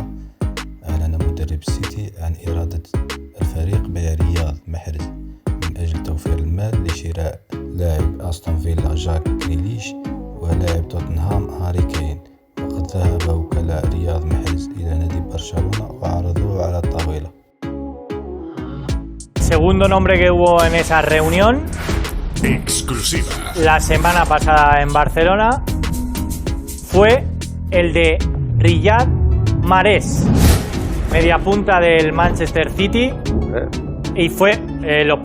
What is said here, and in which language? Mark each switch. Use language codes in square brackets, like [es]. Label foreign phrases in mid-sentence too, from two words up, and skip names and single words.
[ar] أعلن مدرب السيتي عن إرادة الفريق بيع رياض محرز من أجل توفير المال لشراء لاعب أستون فيلا جاك غريليش ولاعب توتنهام هاري كين. وقد ذهب وكلاء رياض محرز إلى نادي برشلونة وعرضوه على الطاولة. [es] Segundo nombre que hubo en esa reunión, exclusiva, la semana pasada en Barcelona, fue el de Riyad Mahrez, media punta del Manchester City, y fue los